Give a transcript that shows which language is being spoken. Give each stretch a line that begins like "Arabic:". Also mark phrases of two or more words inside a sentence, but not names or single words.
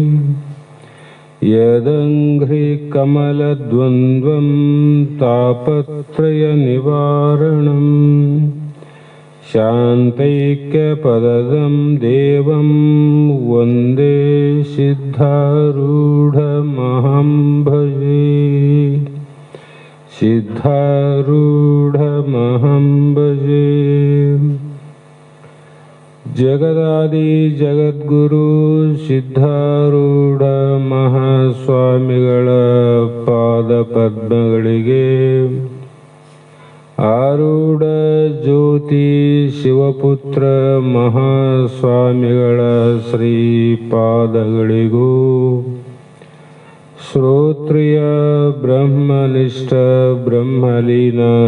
Sanskrit: यदङ्घ्रिकमलद्वन्द्वं तापत्रयनिवारणम् शान्तैक्यपदं देवं वन्दे सिद्धारूढमहं भजे सिद्धारूढमहं भजे जगदादि जगद्गुरु
Kannada: ಸಿದ್ಧಾರೂಢ ಮಹಾಸ್ವಾಮಿಗಳ ಪಾದಪದ್ಮಗಳಿಗೆ ಆರೂಢ ಜ್ಯೋತಿ ಶಿವಪುತ್ರ ಮಹಾಸ್ವಾಮಿಗಳ ಶ್ರೀಪಾದಗಳಿಗೂ ಶ್ರೋತ್ರಿಯ ಬ್ರಹ್ಮನಿಷ್ಠ ಬ್ರಹ್ಮಲೀನ